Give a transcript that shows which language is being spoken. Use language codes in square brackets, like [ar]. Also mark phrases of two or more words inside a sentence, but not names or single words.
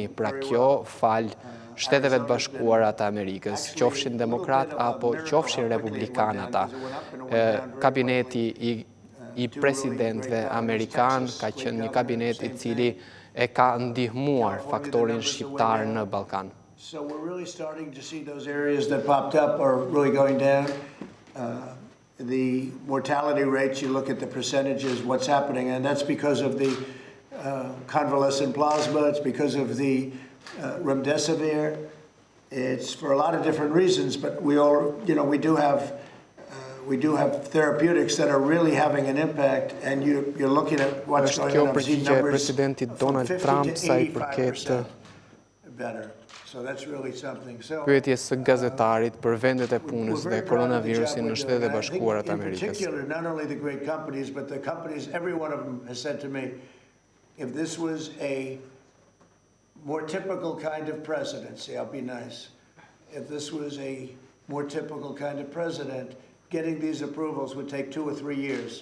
[sq] Pra kjo fal Shteteve të Bashkuara të Amerikës, qofshin demokrat apo qofshin republikanata. Kabineti i presidentëve amerikan ka qenë një kabinet i cili e ka ndihmuar faktorin shqiptar në Ballkan. [en] So we're really starting to see those areas that popped up are really going down. The mortality rates, you look at the percentages, what's happening, and that's because of the convalescent plasma, it's because of the remdesivir, it's for a lot of different reasons, but we all, we do have therapeutics that are really having an impact, and you're looking at what's going on. [sq] Është kjo përgjigje e presidentit Donald Trump sa i përket [en] better. So that's really something. [sq] pyetjes së gazetarit për vendet e punës dhe koronavirusin në Shtetet e Bashkuara të Amerikës. [en] In particular, not only the great companies, but the companies, every one of them has said to me, if this was a more typical kind of presidency, I'll be nice. If this was a more typical kind of president, getting these approvals would take 2 or 3 years.